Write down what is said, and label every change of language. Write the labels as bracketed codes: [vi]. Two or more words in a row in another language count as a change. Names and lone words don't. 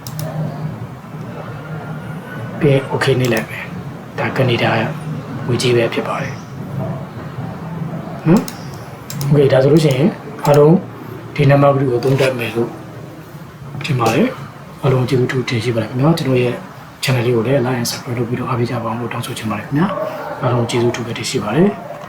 [my] ပြီး okay နေလိုက်မယ်ဒါကနေဒါငွေကြီးပဲဖြစ်ပါတယ်နော် okay ဒါဆိုလို့ရှိရင်အားလုံးဒီနံပါတ်ကိုသုံးတတ်မယ်လို့ထင်ပါတယ်အားလုံးကျေးဇူးတင်ရှိပါတယ်ခင်ဗျာကျွန်တော်ရဲ့ channel လေးကိုလည်း [en] like and subscribe [my] လုပ်ပြီးတော့အားပေးကြပါအောင်လို့တောင်းဆိုချင်ပါတယ်ခင်ဗျာအားလုံးကျေးဇူးတင်ရှိပါတယ်